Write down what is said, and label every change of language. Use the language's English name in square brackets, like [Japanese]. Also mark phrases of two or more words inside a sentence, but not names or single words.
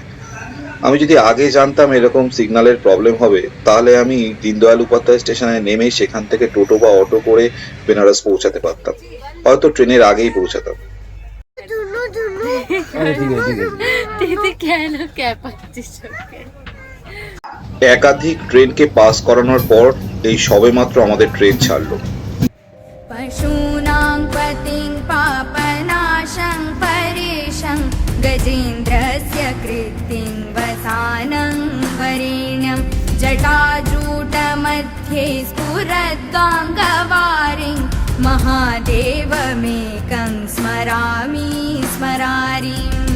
[Bangla] আমি যদি আগে জানতাম এরকম সিগন্যালের প্রবলেম হবে, তাহলে আমি দীনদয়াল উপাধ্যায় স্টেশনে নেমে সেখান থেকে টোটো বা অটো করে বেনারস পৌঁছাতে পারতাম, হয়তো ট্রেনের আগেই পৌঁছাতাম। একাধিক ট্রেনকে পাস করানোর পর এই সবেমাত্র আমাদের ট্রেন ছাড়লো। [Sanskrit] पशूनां पतिं पापनाशं परेशं गजेन्द्रस्य कृत्तिं वसानं वरेण्यं जटाजूटमध्ये स्फुरद्गाङ्गवारिं महादेवमेकं स्मरामि स्मरारिम्।